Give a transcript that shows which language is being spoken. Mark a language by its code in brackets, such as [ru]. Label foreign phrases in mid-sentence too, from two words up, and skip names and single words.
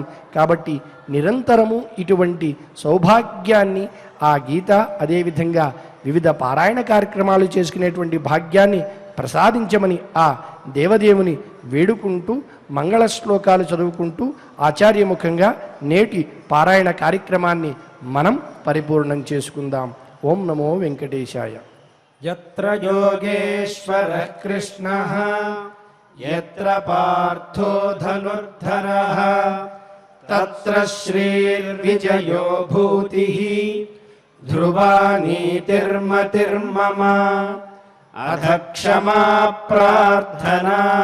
[te] కాబట్టి నిరంతరము ఇటువంటి సౌభాగ్యాన్ని ఆ గీత అదేవిధంగా వివిధ పారాయణ కార్యక్రమాలు చేసుకునేటువంటి భాగ్యాన్ని ప్రసాదించమని ఆ దేవదేవుని వేడుకుంటూ మంగళ శ్లోకాలు చదువుకుంటూ ఆచార్యముఖంగా నేటి పారాయణ కార్యక్రమాన్ని మనం పరిపూర్ణం చేసుకుందాం. [sa] ఓం నమో వెంకటేశాయ. యత్ర యోగేశ్వరః కృష్ణః యత్ర పార్థో ధనుర్ధరః तत्र श्रीर्विजयो भूतिः ध्रुवा नीतिर्मतिर्मम अध क्षमा प्रार्थना